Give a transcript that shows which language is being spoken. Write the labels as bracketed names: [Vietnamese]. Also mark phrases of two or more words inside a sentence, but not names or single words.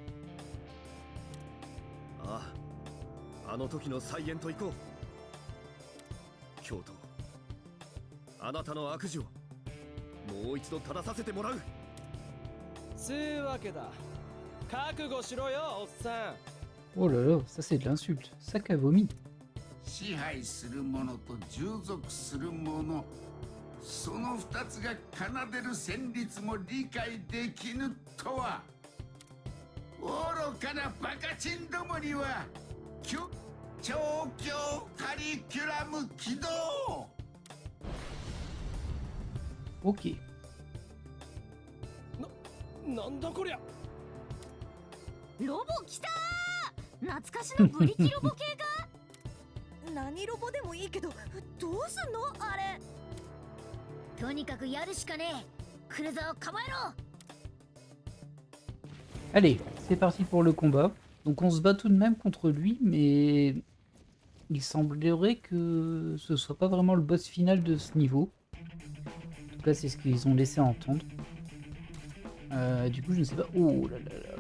[Japanese] ああ、あの時の再現と行こう。教頭、あなたの悪事をもう一度正させてもらう。つうわけだ。覚悟しろよ、おっさん。 [French] Oh là là, ça c'est de l'insulte. Sac à vomi. [Japanese] 支配する者と従属する者、その二つが奏でる旋律も理解できぬとは。愚かなバカチンどもには調教カリキュラム起動。 Ok. なんだこりゃ。ロボ来たー。懐かしのブリキロボ系か。何ロボでもいいけどどうすんのあれ。とにかくやるしかねえ。来るぞ、構えろ。 [French] Allez, c'est parti pour le combat. Donc on se bat tout de même contre lui, mais il semblerait que ce soit pas vraiment le boss final de ce niveau. En tout cas, c'est ce qu'ils ont laissé entendre. Du coup, je ne sais pas. Oh là là là.